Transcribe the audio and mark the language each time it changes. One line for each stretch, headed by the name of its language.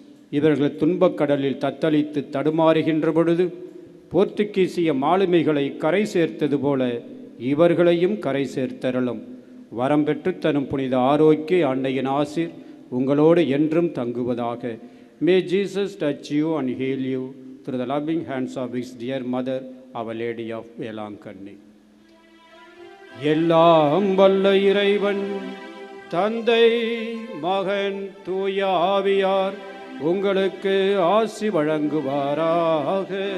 Tamil: இவர்கள் துன்பக்கடலில் தத்தளித்து தடுமாறுகின்ற பொழுது போர்த்துகீசிய மாலுமிகளை கரை சேர்த்தது போல இவர்களையும் கரை சேர்த்தருளும். வரம் பெற்று தரும் புனித ஆரோக்கிய அன்னையின் ஆசீர் உங்களோடு என்றும் தங்குவதாக.
English: May Jesus touch you and heal you through the loving hands of his dear mother, Our Lady of Velankanni.
Tamil: எல்லாம் வல்ல இறைவன் தந்தை, மகன், தூய ஆவியார் உங்களுக்கு ஆசி வழங்குவாராக.